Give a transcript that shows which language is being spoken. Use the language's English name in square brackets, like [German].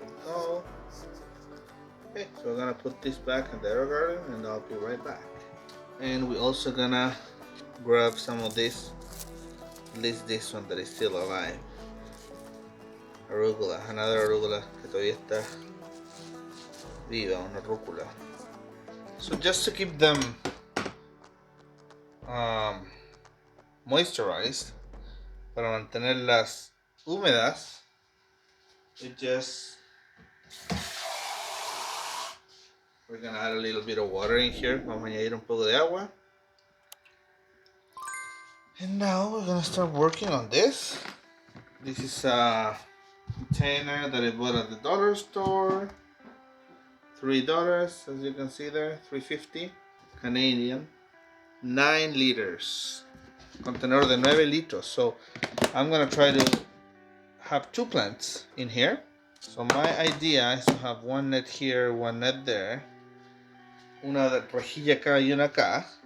[English] So we're gonna put this back in the AeroGarden and I'll be right back. And we're also gonna grab some of this, at least this one that is still alive. Arugula, another arugula [Spanish] que todavía está viva, una rúcula. [English] So just to keep them moisturized, [Spanish] para mantenerlas húmedas, [English] we're gonna add a little bit of water in here. [Spanish] Vamos a añadir un poco de agua. [English] And now we're gonna start working on this. This is a container that I bought at the dollar store. $3, as you can see there, $3.50 Canadian. 9 liters. [Spanish] Contenedor de 9 litros. [English] So I'm gonna try to have 2 plants in here. So my idea is to have one net here, one net there. [Spanish] Una rejilla acá y una acá.